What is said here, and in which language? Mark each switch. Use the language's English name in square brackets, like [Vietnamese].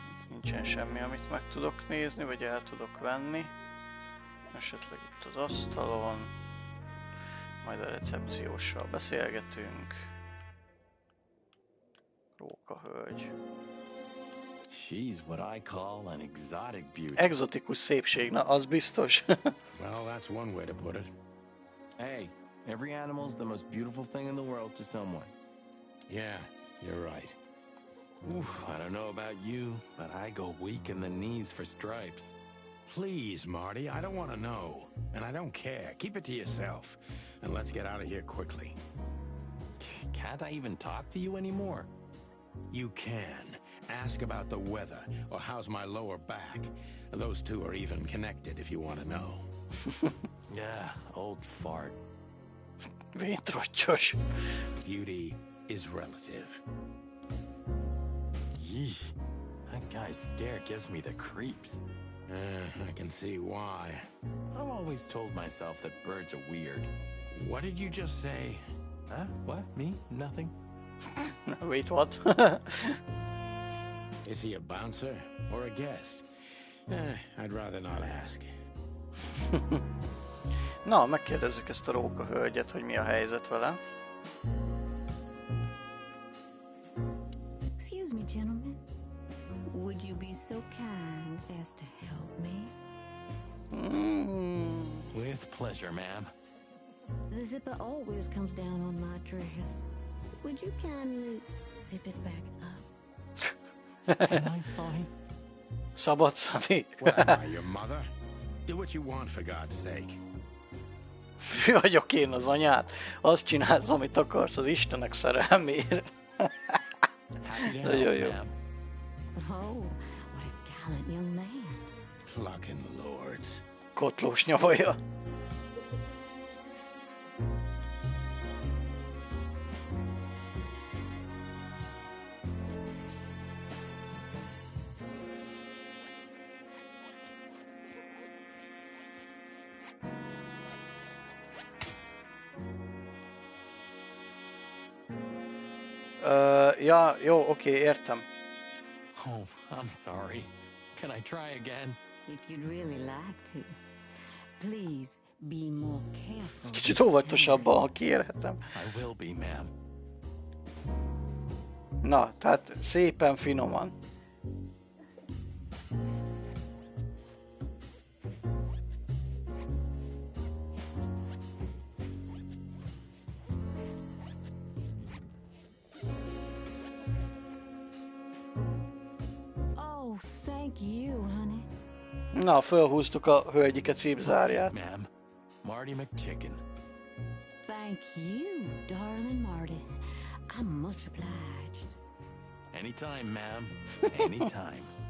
[Hungarian] Nincsen semmi, amit meg tudok nézni, vagy el tudok venni. Esetleg itt az asztalon. Majd a recepcióssal beszélgetünk. Rókahölgy. [English] She's what I call an exotic beauty. [Hungarian] Exotikus szépség, na az biztos. [English] Well, that's one way to put it. Hey, every animal's the most beautiful thing in the world to someone. Yeah, you're right. Oof, I don't know about you, but I go weak in the knees for stripes. Please, Marty, I don't want to know. And I don't care. Keep it to yourself. And let's get out of here quickly. Can't I even talk to you anymore? You can. Ask about the weather, or how's my lower back. Those two are even connected if you want to know. Yeah, old fart. Vétrocsos. Beauty is relative. Yee, that guy's stare gives me the creeps. I can see why. I've always told myself that birds are weird. What did you just say? Huh? What? Me? Nothing? Wait, what? Is he a bouncer or a guest? I'd rather not ask. [Hungarian] Na, megkérdezzük ezt a rókahölgyet, hogy mi a helyzet vele. [English] Excuse me, gentlemen. Would you be so kind as to help me? With pleasure, ma'am. The zipper always comes down on my dress. Would you kindly zip it back up? Can I, Sonny? [Hungarian] Szabad, Szani? [English] What am I, your mother? Do what you want, for God's sake. [Hungarian] Mi vagyok én az anyád? Azt csinálsz, amit akarsz az Istenek szerelmére. Nagyon jó. [English] Oh, what a gallant young man. Clucking lords. [Hungarian] Kotlós nyavaja. Ja, jó, oké, értem. [English] Oh, I'm sorry. Can I try again? If you'd really like to, please be more careful. [Hungarian] Kicsit óvatosabban, ha kérhetem. [English] I will be, ma'am. [Hungarian] Na, tehát szépen, finoman. [English] Oh, thank you, honey. [Hungarian] Na, fölhúztuk a hölgyike cipzárját. [English] Ma'am, Marty McChicken. Thank you, darling Marty. I'm much obliged. Anytime, ma'am. Anytime.